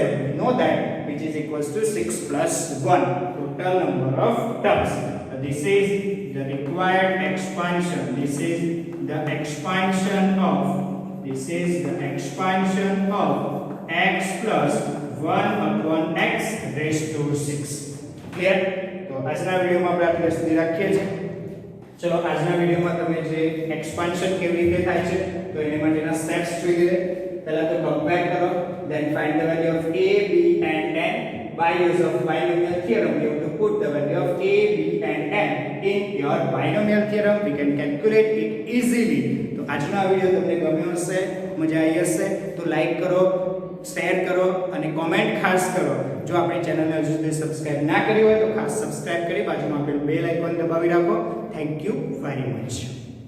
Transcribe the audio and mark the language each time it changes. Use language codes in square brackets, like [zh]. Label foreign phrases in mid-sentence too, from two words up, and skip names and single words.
[en] We know that which is equals to 6 plus 1. Total number of terms. This is the required expansion. This is the expansion of x plus 1 upon x raised to 6. क्लियर? [gu] तो આજના વિડિયોમાં આપણે આટલે સુધી રાખીએ છીએ. ચલો આજના વિડિયોમાં તમે જે એક્સપાન્શન કેવી રીતે થાય છે તો એની માટેના સ્ટેપ્સ જોઈ લઈએ. પહેલા તો કમ્પેર કરો, [en] then find the value of a, b and n. By use of binomial theorem you have to put the value of a, b and n in your binomial theorem. We can calculate it easily. [gu] તો આજનો આ વિડિયો તમને ગમ્યો હશે, મજા આવી હશે તો લાઈક કરો, શેર કરો અને કોમેન્ટ ખાસ કરો. જો આપણી ચેનલને હજુ સુધી સબસ્ક્રાઇબ ના કરી હોય તો ખાસ સબસ્ક્રાઇબ કરી બાજુમાં આપેલું [en] bell icon [gu] દબાવી રાખો. [en] thank you very much.